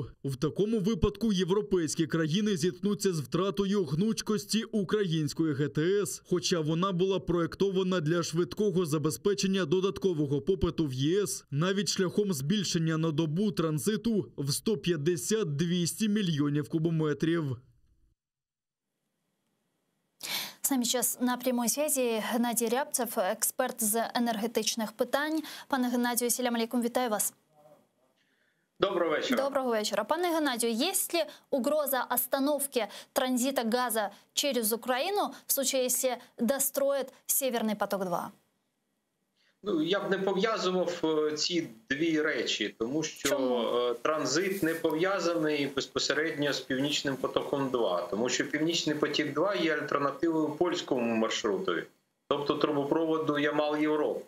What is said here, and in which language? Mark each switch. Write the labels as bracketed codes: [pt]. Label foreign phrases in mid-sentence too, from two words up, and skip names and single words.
[uk] В такому випадку європейські країни зіткнуться з втратою гнучкості української ГТС, хоча вона була проєктована для швидкого забезпечення додаткового попиту в ЄС, навіть шляхом збільшення на добу транзиту в 150-200 мільйонів кубометрів. [ru] С нами сейчас на прямой связи Геннадій Рябцев, [uk] експерт з енергетичних питань. Пане Геннадію, [ar] سلام عليكم, [uk] вітаю вас. [ru] Доброго вечера. Доброго вечера. Пане Геннадию, есть ли угроза остановки транзита газа через Украину в случае, если достроят Северный поток-2? [uk] Ну, я б не пов'язував ці дві речі, тому що транзит не пов'язаний безпосередньо з Північним потоком-2, тому що Північний потік-2 є альтернативою польському маршруту, тобто трубопроводу Ямал-Європа.